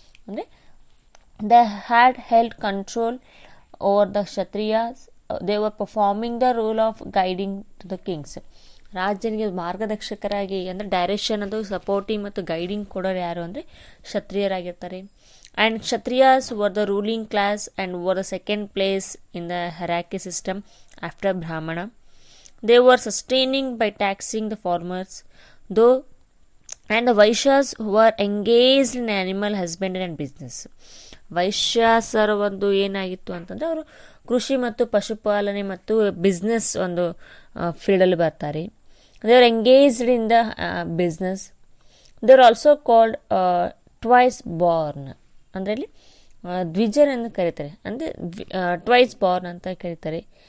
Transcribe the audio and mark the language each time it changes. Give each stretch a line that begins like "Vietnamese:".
Kannada: ಅಂದರೆ
English: They had held control over the Kshatriyas, they were performing the role of guiding to the kings.
Kannada: ರಾಜನಿಗೆ ಮಾರ್ಗದರ್ಶಕರಾಗಿ ಅಂದರೆ direction ಅದು supporting ಮತ್ತು guiding ಕೊಡೋರು ಯಾರು ಅಂದರೆ ಕ್ಷತ್ರಿಯರಾಗಿರ್ತಾರೆ.
English: And Kshatriyas were the ruling class and were the second place in the hierarchy system after Brahmana. They were sustaining by taxing the farmers, though, and the Vaishyas were engaged in animal husbandry and business.
Kannada: ವೈಶ್ಯಾಸರ ಒಂದು ಏನಾಗಿತ್ತು ಅಂತಂದರೆ ಅವರು ಕೃಷಿ ಮತ್ತು ಪಶುಪಾಲನೆ ಮತ್ತು business ಒಂದು ಫೀಲ್ಡಲ್ಲಿ ಬರ್ತಾರೆ.
English: They are engaged in the business. They are also called twice born.
Kannada: ಅಂದರೆ ಇಲ್ಲಿ ದ್ವಿಜರ್ ಎಂದು ಕರೀತಾರೆ, ಅಂದರೆ
English: twice born
Kannada: ಅಂತ ಕರೀತಾರೆ.